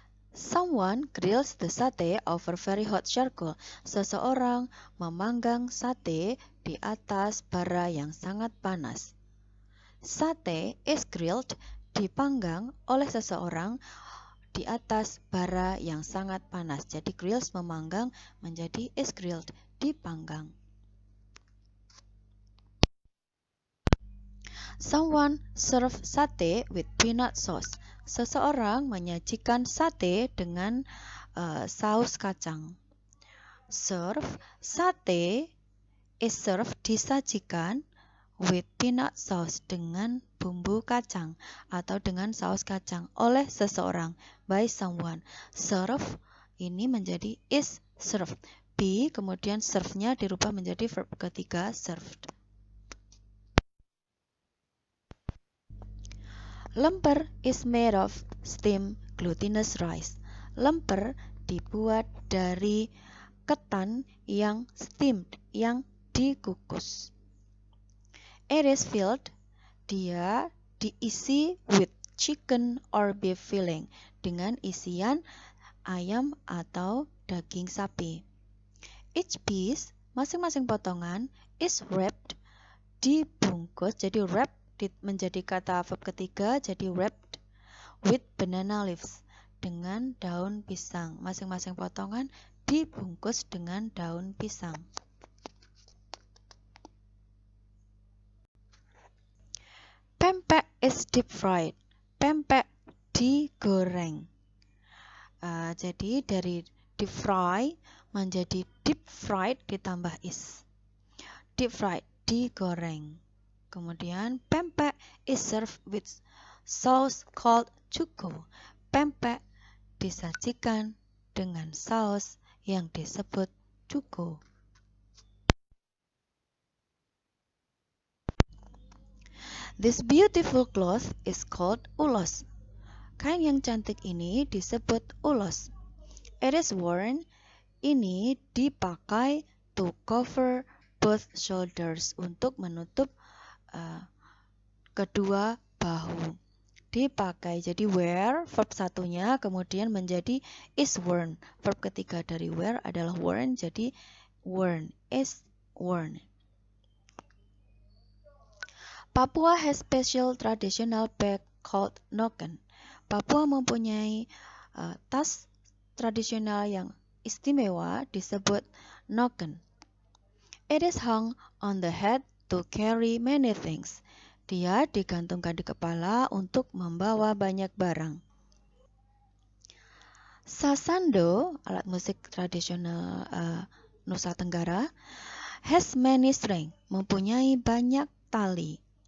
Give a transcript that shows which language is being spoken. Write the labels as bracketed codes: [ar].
[en] Someone grills the satay over very hot charcoal. [id] Seseorang memanggang sate di atas bara yang sangat panas. Sate [en] is grilled, [id] dipanggang oleh seseorang di atas bara yang sangat panas. Jadi grills memanggang menjadi [en] is grilled, [id] dipanggang. [en] Someone serve sate with peanut sauce. [id] Seseorang menyajikan sate dengan saus kacang. Serve, [en] sate is served, [id] disajikan [en] with peanut sauce, [id] dengan bumbu kacang atau dengan saus kacang oleh seseorang, [en] by someone. [id] Serve ini menjadi [en] is served. [id] Be kemudian serve-nya dirubah menjadi verb ketiga served. [en] Lemper is made of steamed glutinous rice. [id] Lemper dibuat dari ketan yang steamed, yang dikukus. [en] It is filled, [id] dia diisi [en] with chicken or beef filling, [id] dengan isian ayam atau daging sapi. [en] Each piece, [id] masing-masing potongan, [en] is wrapped, [id] dibungkus, jadi wrap menjadi kata verb ketiga, jadi [en] wrapped with banana leaves, [id] dengan daun pisang. Masing-masing potongan dibungkus dengan daun pisang. [en] Pempek is deep fried. [id] Pempek digoreng. Jadi dari deep fry menjadi deep fried ditambah is. [en] Deep fried, [id] digoreng. Kemudian [en] pempek is served with sauce called cuko. [id] Pempek disajikan dengan saus yang disebut cuko. [en] This beautiful cloth is called ulos. [id] Kain yang cantik ini disebut ulos. [en] It is worn, [id] ini dipakai [en] to cover both shoulders, [id] untuk menutup kedua bahu. Dipakai, jadi wear, verb satunya kemudian menjadi [en] is worn. [id] Verb ketiga dari wear adalah worn, jadi worn, is worn. [en] Papua has special traditional bag called noken. [id] Papua mempunyai tas tradisional yang istimewa disebut noken. [en] It is hung on the head to carry many things. [id] Dia digantungkan di kepala untuk membawa banyak barang. Sasando, alat musik tradisional Nusa Tenggara, [en] has many strings, [id] mempunyai banyak tali.